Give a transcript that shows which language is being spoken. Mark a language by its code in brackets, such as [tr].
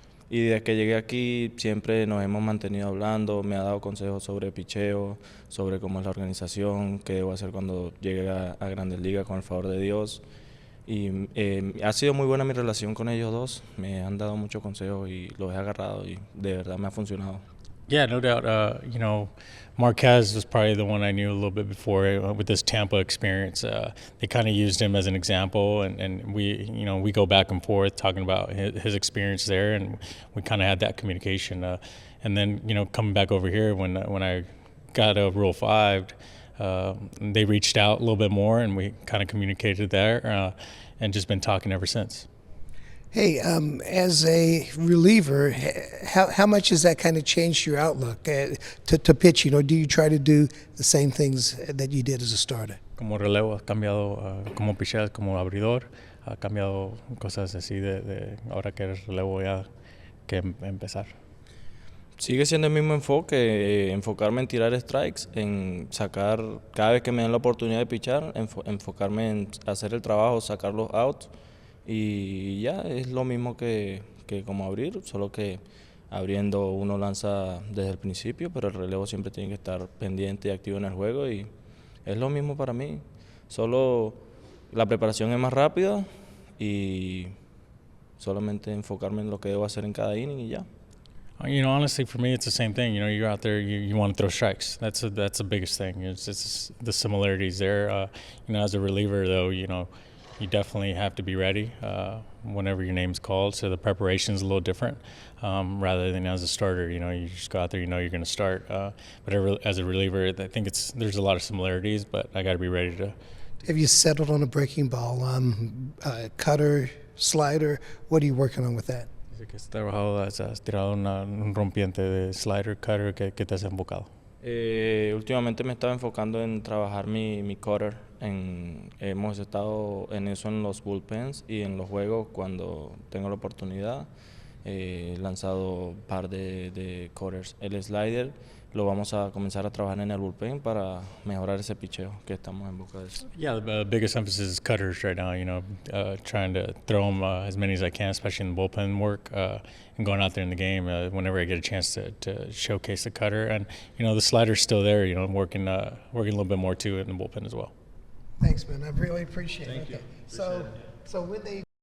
[es] Y desde que llegué aquí siempre nos hemos mantenido hablando, me ha dado consejos sobre picheo, sobre cómo es la organización, qué debo hacer cuando llegue a Grandes Ligas con el favor de Dios. Y ha sido muy buena mi relación con ellos dos, me han dado muchos consejos y los he agarrado y de verdad me ha funcionado. [en] Yeah, no doubt. Marquez was probably the one I knew a little bit before with this Tampa experience. They kind of used him as an example, and we go back and forth talking about his experience there, and we kind of had that communication. And then coming back over here when I got a Rule-5, they reached out a little bit more, and we kind of communicated there, and just been talking ever since. Hey, as a reliever, how much has that kind of changed your outlook to pitching, or do you try to do the same things that you did as a starter? [es] Como relevo, has cambiado como pichas, como abridor, ha cambiado cosas así de ahora que eres relevo ya que empezar. Sigue siendo el mismo enfoque, enfocarme en tirar strikes, en sacar, cada vez que me den la oportunidad de pichar, enfocarme en hacer el trabajo, sacar los outs. Y ya es lo mismo que como abrir, solo que abriendo uno lanza desde el principio, pero el relevo siempre tiene que estar pendiente y activo en el juego y es lo mismo para mí. Solo la preparación es más rápida y solamente enfocarme en lo que debo hacer en cada inning y ya. [en] You know, honestly, for me, it's the same thing. You know, you're out there, you want to throw strikes. That's the biggest thing. It's the similarities there. You know, as a reliever, though, you know, you definitely have to be ready whenever your name's called. So the preparation's a little different rather than as a starter. You know, you just go out there, you know you're going to start. But as a reliever, I think there's a lot of similarities, but I got to be ready to. Have you settled on a breaking ball? Cutter, slider? What are you working on with that? [es] Dice que has trabajado, has tirado un rompiente de slider, cutter, que te has enfocado. Últimamente me estaba enfocando en trabajar mi cutter. Hemos estado en eso en los bullpens y en los juegos cuando tengo la oportunidad. He lanzado un par de cutters. El slider lo vamos a comenzar a trabajar en el bullpen para mejorar ese picheo que estamos en busca de eso. [en] Yeah, the biggest emphasis is cutters right now. You know, trying to throw them as many as I can, especially in the bullpen work, and going out there in the game whenever I get a chance to showcase the cutter. And you know, the slider's still there. You know, I'm working a little bit more too in the bullpen as well. Thanks, man. I really appreciate it. Okay. So when they